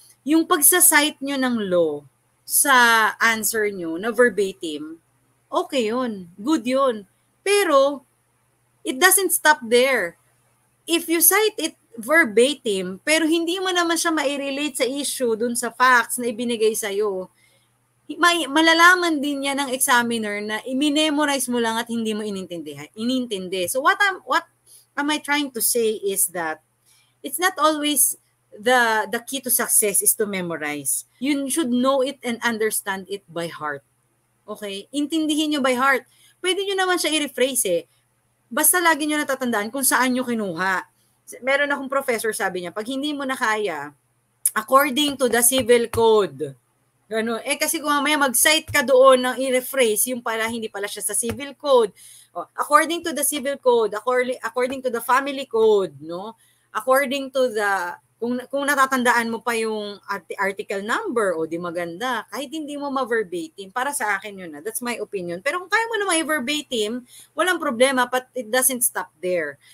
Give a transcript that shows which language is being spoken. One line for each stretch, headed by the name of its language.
Filipino: yung pagsasite nyo ng law sa answer nyo na verbatim, okay yun. Good yun.
English: Pero, it doesn't stop there. If you cite it verbatim,
Filipino: pero hindi mo naman siya ma-relate sa issue dun sa facts na ibinigay sa'yo, malalaman din yan ng examiner na i-memorize mo lang at hindi mo inintindi.
English: So what am I trying to say is that it's not always the key to success is to memorize. You should know it and understand it by heart. Okay?
Filipino: Intindihin nyo
English: by heart.
Filipino: Pwede nyo naman siya i-rephrase eh. Basta lagi nyo natatandaan kung saan nyo kinuha. Meron akong professor, sabi niya, pag hindi mo na kaya,
English: according to the civil code,
Filipino: gano'n. Kasi kung mamaya mag-cite ka doon ng i-rephrase, yung pala, hindi pala siya sa civil code.
English: According to the civil code, according to the family code, no?
Filipino: According to the, kung natatandaan mo pa yung article number, o di maganda, kahit hindi mo ma-verbatim, para sa akin yun na.
English: That's my opinion.
Filipino: Pero kung kaya mo na ma-verbatim, walang problema,
English: but it doesn't stop there.